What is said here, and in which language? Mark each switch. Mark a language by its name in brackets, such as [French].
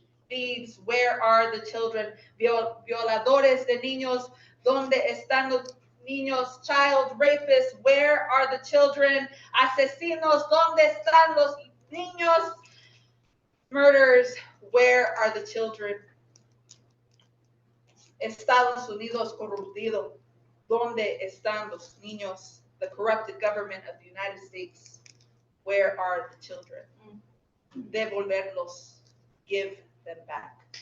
[English] Thieves, where are the children? [Spanish] Violadores de niños, ¿dónde están los niños? [English] Child rapists, where are the children? [Spanish] Asesinos, ¿dónde están los niños? [English] Murderers, where are the children? [Spanish] Estados Unidos corruptido, ¿dónde están los niños? [English] The corrupted government of the United States, where are the children? [Spanish] Devolverlos, [English] give them back.